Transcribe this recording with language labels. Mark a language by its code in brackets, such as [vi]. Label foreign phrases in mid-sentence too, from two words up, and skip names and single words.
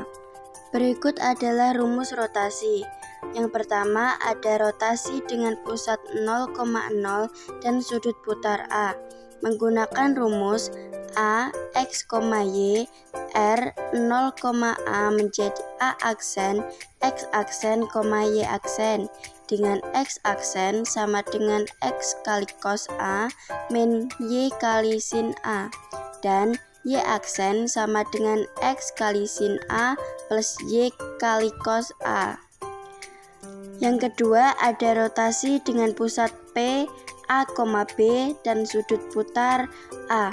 [id] Berikut adalah rumus rotasi. Yang pertama ada rotasi dengan pusat 0,0 dan sudut putar A. Menggunakan rumus A, X, Y, R, 0,A menjadi A aksen, X aksen, Y aksen. Dengan X aksen sama dengan X kali cos A min Y kali sin A. Dan Y aksen sama dengan X kali sin A plus Y kali cos A. Yang kedua ada rotasi dengan pusat P, A, B dan sudut putar A.